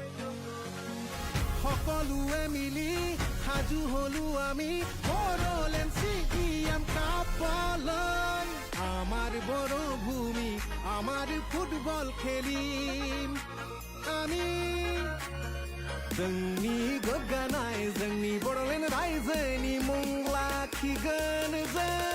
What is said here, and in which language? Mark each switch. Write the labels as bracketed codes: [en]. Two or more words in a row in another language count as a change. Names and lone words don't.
[as] সকলোৱে মিলি সাজু হলো আমি বড়োলেণ্ড CM কাপলৈ আমাৰ বড় ভূমি আমাৰ ফুটবল খেলিম আমি [brx] जोंनि गोग्गानाय जोंनि बड'लेण्ड रायजोनि मुं लाखिगोन जों